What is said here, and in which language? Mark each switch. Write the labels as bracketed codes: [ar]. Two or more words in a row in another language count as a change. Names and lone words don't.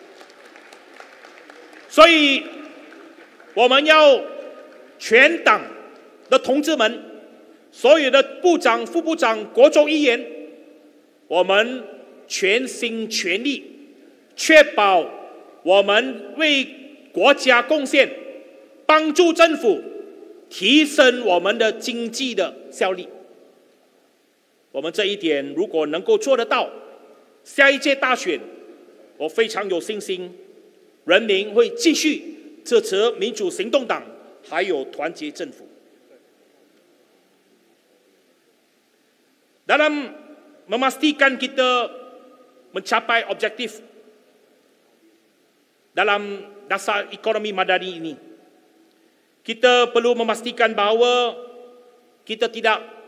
[zh] 所以，我们要全党的同志们，所有的部长、副部长、国州议员，我们全心全力，确保我们为国家贡献，帮助政府提升我们的经济的效力。我们这一点如果能够做得到，下一届大选，我非常有信心，人民会继续支持民主行动党还有团结政府。 [ms] Dalam memastikan kita mencapai objektif dalam dasar ekonomi madani ini, kita perlu memastikan bahawa kita tidak